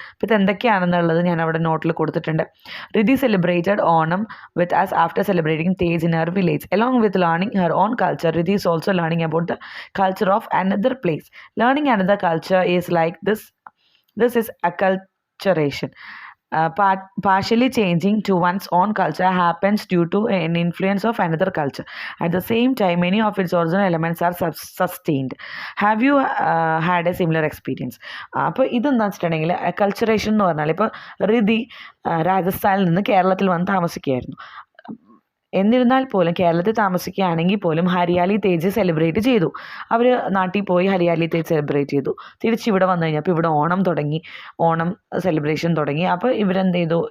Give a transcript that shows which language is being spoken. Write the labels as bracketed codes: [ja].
[ml] അപ്പോൾ ഇതെന്തൊക്കെയാണെന്നുള്ളത് ഞാൻ അവിടെ നോട്ടിൽ കൊടുത്തിട്ടുണ്ട്. [en] Riddhi celebrated Onam with us after celebrating Tej in her village. Along with learning her own culture, Riddhi is also learning about the culture of another place. Learning another culture is like this. This is acculturation. Partially changing to one's own culture happens due to an influence of another culture. At the same time, many of its original elements are sustained. Have you had a similar experience? [ml] അപ്പോൾ ഇതെന്താ വെച്ചിട്ടുണ്ടെങ്കിൽ acculturation എന്ന് പറഞ്ഞാൽ ഇപ്പോൾ റിധി രാജസ്ഥാനിൽ നിന്ന് കേരളത്തിൽ വന്ന് താമസിക്കുകയായിരുന്നു. എന്നിരുന്നാൽ പോലും കേരളത്തിൽ താമസിക്കുകയാണെങ്കിൽ പോലും ഹരിയാലി തേജ് സെലിബ്രേറ്റ് ചെയ്തു. അവർ നാട്ടിൽ പോയി ഹരിയാലി തേജ് സെലിബ്രേറ്റ് ചെയ്തു. തിരിച്ചിവിടെ വന്നു കഴിഞ്ഞപ്പോൾ ഇവിടെ ഓണം തുടങ്ങി, ഓണം സെലിബ്രേഷൻ തുടങ്ങി. അപ്പോൾ ഇവരെന്ത് ചെയ്തു?